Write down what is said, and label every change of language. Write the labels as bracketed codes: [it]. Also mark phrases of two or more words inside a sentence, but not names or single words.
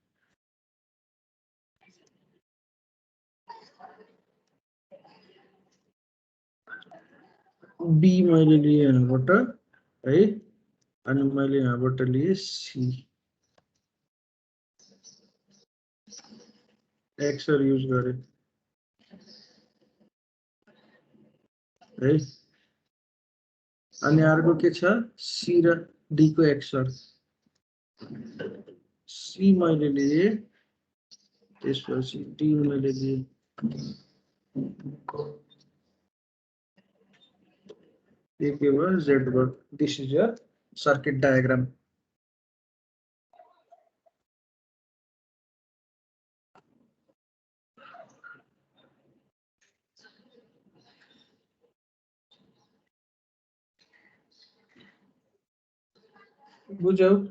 [ne] B मैले लिए यहाँबाट है, अनि मैले यहाँबाट लिए C, [en] XOR use [ne] गरे है। अनि अर्को के छ, C र D को एक्सर, C मैले लिए, त्यसपछि D मैले लिए। ये के भयो, Z भयो। [en] this is your circuit diagram. बुझ्यौ?